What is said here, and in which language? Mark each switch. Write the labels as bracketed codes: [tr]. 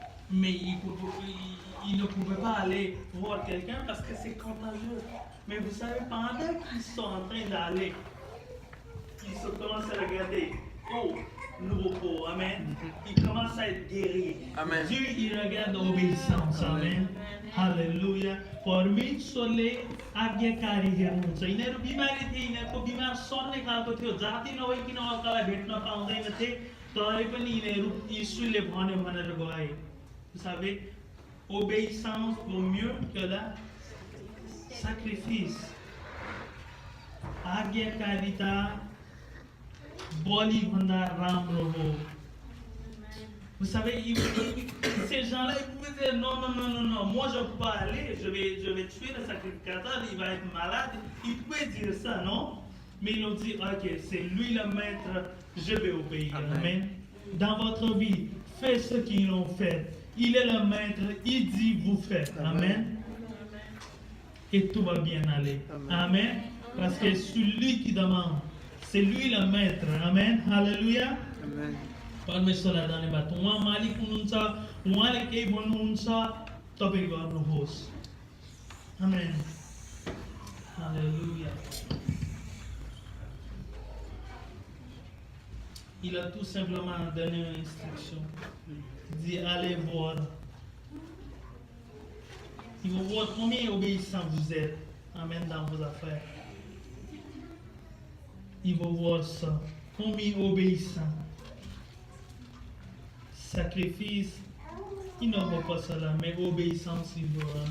[fr] Mais ils ne pouvaient pas aller voir quelqu'un parce que c'est contagieux. Mais vous savez, pendant qu'ils sont en train d'aller, ils se commencent à regarder. Oh, nouveau pot, amen. Ils commencent à être guéris. Amen. Dieu, il regarde l'obéissance, amen. Alléluia. [ne] परमेश्वरले आज्ञाकारी हेर्नुहुन्छ. यिनीहरू बिमारी थिए, यिनीहरूको बिमार सर्ने खालको थियो, जाति नभइकन अर्कालाई भेट्न पाउँदैनथे, तरै पनि यिनीहरू यीशुले भन्यो भनेर गए. [fr] Vous savez, obéissance vaut mieux que la sacrifice. [ne] आज्ञाकारिता बलि भन्दा राम्रो हो. [fr] Vous savez, ces gens-là, ils pouvaient dire non, non, non, non, non, moi je ne peux pas aller, je vais tuer le sacrificateur, il va être malade. Ils pouvaient dire ça, non? Mais ils ont dit, ok, c'est lui le maître, je vais obéir. Amen. Dans votre vie, faites ce qu'ils ont fait. Il est le maître, il dit, vous faites. Amen. et tout va bien aller. Amen. Amen. Parce que celui qui demande, c'est lui le maître. Amen. Hallelujah. Amen. [ne] परमेश्वरलाई धन्यवाद उहाँ मालिक हुनुहुन्छ उहाँले केही भन्नुहुन्छ तपाईँ गर्नुहोस् amen hallelujah [fr] Il a tout simplement donné une instruction. Il dit allez voir. Il va voir combien obéissant vous êtes. Amen dans vos affaires. Il va voir ça. Combien obéissant. Sacrifice, il ne voit pas cela, mais obéissance, il voit.